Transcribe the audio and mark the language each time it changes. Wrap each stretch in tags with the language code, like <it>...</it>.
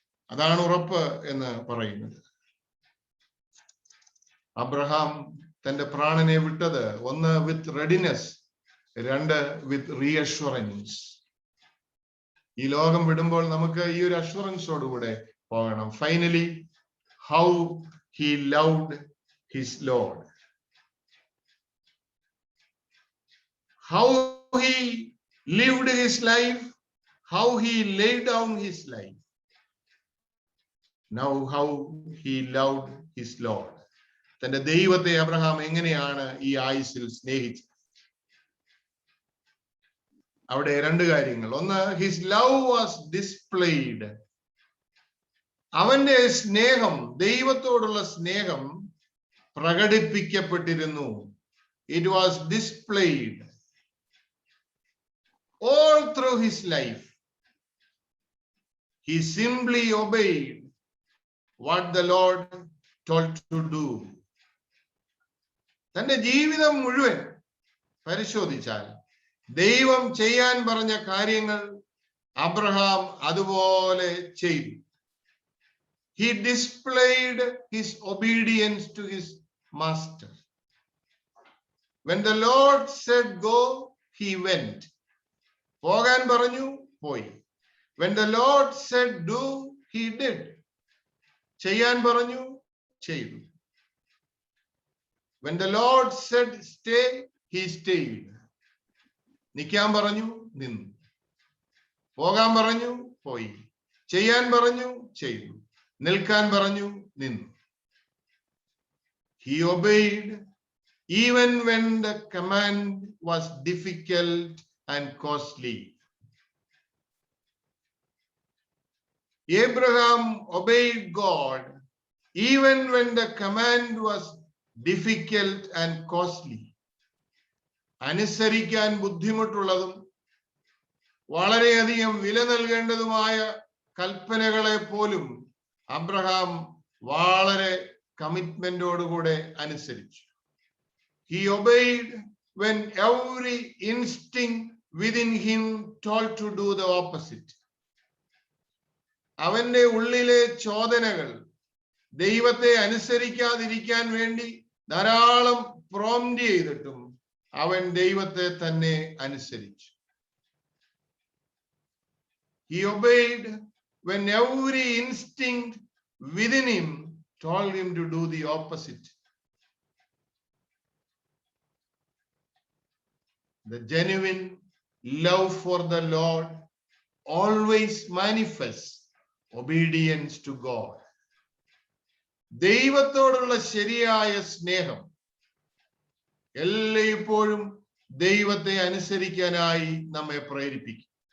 <ml>അതാണ് ഉറപ്പ് എന്ന് പറയുന്നത്. അബ്രഹാം തന്റെ പ്രാണനെ വിട്ടത് ഒന്ന്</ml> <en>with readiness,</en> <ml>രണ്ട്</ml> <en>With reassurance.</en> <ml>ഈ ലോകം വിടുമ്പോൾ നമുക്ക് ഈ ഒരു അഷ്വറൻസോടുകൂടെ പോകണം.</ml> <en>Finally, how he loved his Lord, how he lived his life, how he laid down his life. Now how he loved his Lord.</en> <ml>തന്റെ ദൈവത്തെ അബ്രഹാം എങ്ങനെയാണ് ഈ ആയുസ്സിൽ സ്നേഹിച്ചത്? അവിടെ രണ്ട് കാര്യങ്ങൾ.</ml> <en>ഒന്ന്, his love was displayed.</en> <ml>അവന്റെ സ്നേഹം, ദൈവത്തോടുള്ള സ്നേഹം പ്രകടിപ്പിക്കപ്പെട്ടിരുന്നു.</ml> <en>It was displayed all through his life. He simply obeyed what the Lord told to do.</en> <ml>തന്റെ ജീവിതം മുഴുവൻ പരിശോധിച്ചാൽ ദൈവം ചെയ്യാൻ പറഞ്ഞ കാര്യങ്ങൾ അബ്രഹാം അതുപോലെ ചെയ്തു.</ml> <en>He displayed his obedience to his master. When the Lord said go, he went.</en> <ml>പോകാൻ പറഞ്ഞു, പോയി.</ml> <en>When the Lord said do, he did.</en> <ml>ചെയ്യാൻ പറഞ്ഞു, ചെയ്തു.</ml> <en>When the Lord said stay, he stayed.</en> <ml>നിൽക്കാൻ പറഞ്ഞു, നിന്നു. പോകാൻ പറഞ്ഞു, പോയി. ചെയ്യാൻ പറഞ്ഞു, ചെയ്തു. നിൽക്കാൻ പറഞ്ഞു, നിന്നു.</ml> <en>He obeyed even when the command was difficult and costly. Abraham obeyed God even when the command was difficult and costly.</en> <ml>അനുസരിക്കാൻ ബുദ്ധിമുട്ടുള്ളതും വളരെയധികം വില നൽകേണ്ടതുമായ കൽപ്പനകളെ പോലും അബ്രഹാം വളരെ കമ്മിറ്റ്മെന്റോടുകൂടെ അനുസരിച്ചു.</ml> <en>He obeyed when every instinct within him told to do the opposite.</en> <ml>അവന്റെ ഉള്ളിലെ ചോദനകൾ ദൈവത്തെ അനുസരിക്കാതിരിക്കാൻ വേണ്ടി ധാരാളം പ്രോംപ്റ്റ് ചെയ്തിട്ടും അവൻ ദൈവത്തെ തന്നെ അനുസരിച്ചു.</ml> <en>He obeyed when every instinct within him told him to do the opposite. The genuine love for the Lord always manifests obedience to God.</en> <ml>ദൈവത്തോടുള്ള ശരിയായ സ്നേഹം എല്ലായ്പ്പോഴും ദൈവത്തെ അനുസരിക്കാനായി നമ്മെ പ്രേരിപ്പിക്കും.</ml>